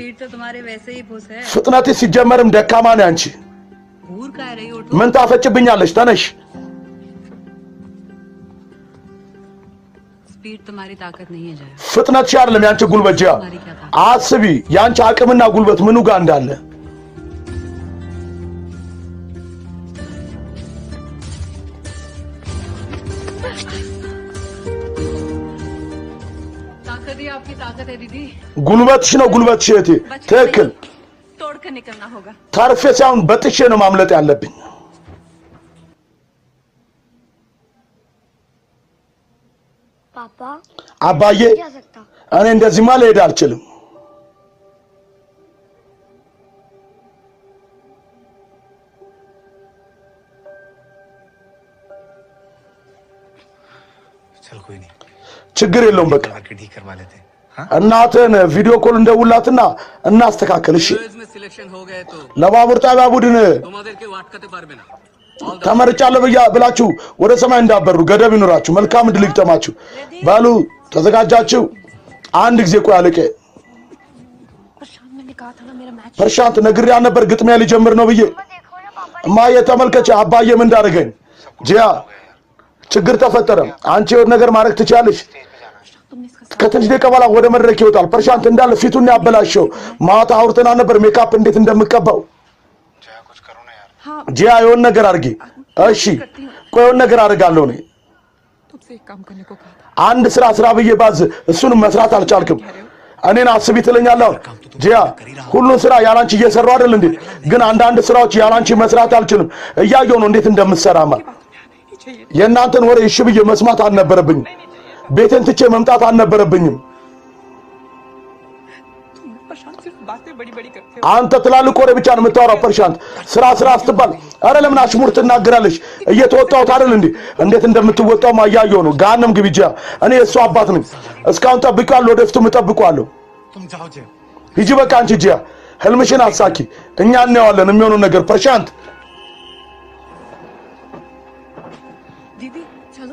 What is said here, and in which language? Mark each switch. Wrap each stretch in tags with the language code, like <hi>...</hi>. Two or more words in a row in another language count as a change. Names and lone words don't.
<hi>स्पीड तो तुम्हारे वैसे ही फुस है</hi> <am>ፍጥነት ሲጀመርም ደካማ ነው አንቺ</am> <hi>भूर का रही हो</hi> <am>ምን ታፈጭብኛለሽ ተነሽ</am> <hi>स्पीड तुम्हारी ताकत नहीं है जया</hi> <am>ፍጥነትሽ አይደለም ያንቺ ጉልበት ጂያ አስቢ ያንቺ አቅምና ጉልበት ምኑ ጋር እንዳለ</am> <hi>ताकत ही आपकी ताकत है दीदी</hi> <am>ጉልበትሽ ነው ጉልበትሽ እቴ ትክክል</am> <hi>तोड़ कर निकलना होगा</hi> <am>ታርፌ ሳይሆን በጥሼ ነው ማምለጥ ያለብኝ</am> <hi>पापा</hi> <am>አባዬ</am> <hi>नहीं जा सकता</hi> <am>እኔ እንደዚህማ ልሄድ አልችልም</am> <hi>चल कोई नहीं</hi> <am>ችግር የለውም በቃ</am> <hi>मार्केट ठीक करवा लेते हैं हाँ</hi> <am>እናትን ቪዲዮ ኮል እንደውላትና እናስተካከል እሺ</am> <hi>इसमें सिलेक्शन हो गए तो</hi> <am>ለባቡር ጣቢያ ቡድን</am> <bn>তোমাদেরকে আটকাতে পারবে না</bn> <am>ተመርጫለሁ ብላችሁ ወደ ሰማይ እንዳበሩ ገደብ ይኖራችሁ መልካም ድል ይግጠማችሁ ባሉ ተዘጋጃችሁ አንድ ጊዜ ቆይ አለቀ</am> <hi>प्रशांत मैंने कहा था ना मेरा मैच</hi> <am>ፐርሻንት ነግሬያ ነበር ግጥሚያ ሊጀምር ነው ብዬ እማዬ ተመልከች አባዬ ምን እንዳደረገኝ ጂያ ችግር ተፈጠረ አንቺ የሆነ ነገር ማድረግ ትችያለሽ</am> <hi>तुमने इसका</hi> <am>ከትንሽ ደቂቃ በኋላ ወደ መድረክ ይወጣል ፐርሻንት እንዳለ ፊቱን ያበላሸው ማታ አውርተና ነበር ሜካፕ እንዴት እንደምቀባው</am> <hi>जया कुछ करो ना यार हाँ</hi> <am>ጂያ የሆነ ነገር አድርጊ እሺ ቆይ የሆነ ነገር አድርጋለሁ እኔ</am> <hi>तुमसे एक काम करने को कहा था</hi> <am>አንድ ስራ ብዬ ባዝ እሱንም መስራት አልቻልክም እኔን አስቢ ትለኛለህ ጂያ ሁሉን ስራ ያላንቺ እየሰራው አይደል እንዴ ግን አንዳንድ ስራዎች ያላንቺ መስራት አልችልም እያየው ነው እንዴት እንደምትሰራማ የእናንተን ወሬ እሺ ብዬ መስማት አልነበረብኝም ቤቴን ትቼ መምጣት አልነበረብኝም</am> <hi>प्रशांत सिर्फ बातें बड़ी बड़ी करते</hi> <am>አንተ ትላልቅ ወሬ ብቻ ነው የምታወራው ፐርሻንት ስራ ስትባል አረ ለምን አሽሙር ትናገራለሽ እየተወጣሁት አይደል እንዴ እንዴት እንደምትወጣው ማያየው ነው ጋንም ግቢ ጂያ እኔ እሱ አባት ነኝ እስካሁን ጠብቄዋለሁ ወደፊቱም እጠብቀዋለሁ</am> <hi>तुम जाओ जया</hi> <am>ሂጂ በቃ አንቺ ጂያ ህልምሽን አሳኪ እኛ እናየዋለን የሚሆነው ነገር ፐርሻንት</am> <hi>दीदी चलो</hi>